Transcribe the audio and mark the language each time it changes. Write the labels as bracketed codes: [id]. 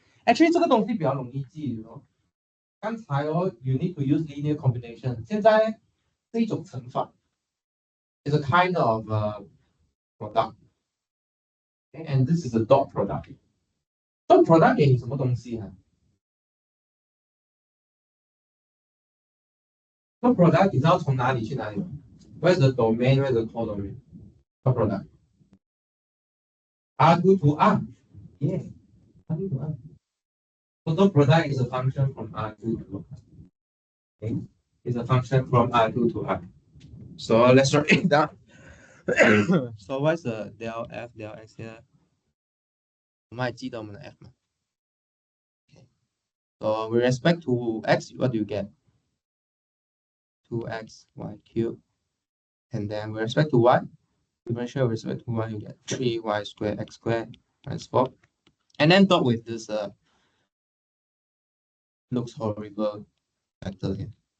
[zh] Actually 这个东西比较容易记哦。 [en] 刚才you need to use linear combination. [zh] 现在这一种乘法 [en] is a kind of product. Okay, and this is a dot product. [zh] Dot product 给你什么东西啊 ？Dot product 你知道从哪里去哪里吗 ？ [en] Where's the domain? Where's the codomain? Dot product. R2 to R. Yeah. R2 to R. So dot product is a function from R2 to R. Okay. It's a function from R2 to R. So let's write it down. So what's the del F del X here? [zh] 我们还记得我们的 F 吗 ？Okay. [en] So with respect to X, what do you get? 2x y cubed. And then with respect to y, differential with respect to y, you get 3y squared x squared minus 4. And then dot with this looks horrible vector here.